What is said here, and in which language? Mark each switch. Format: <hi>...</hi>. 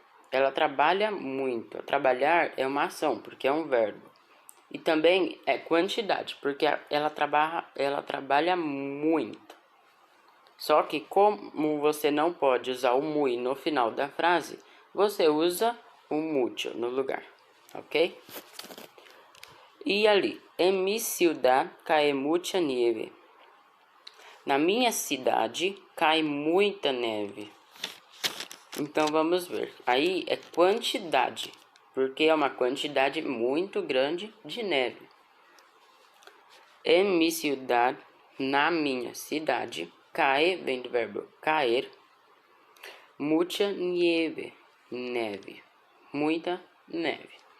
<pt>Ela trabalha muito. Trabalhar é uma ação, porque é um verbo. E também é quantidade, porque ela trabalha muito. Só que como você não pode usar o muy no final da frase, você usa o mucho no lugar, ok? E ali,</pt> <es>en mi ciudad cae mucha nieve.</es> <pt>Na minha cidade cai muita neve. Então vamos ver. Aí é quantidade, porque é uma quantidade muito grande de neve.</pt> <es>En mi ciudad,</es> <pt>na minha cidade,</pt> <es>cae,</es> <pt>vem do verbo cair,</pt> <es>mucha nieve,</es> <pt>neve, muita neve.</pt>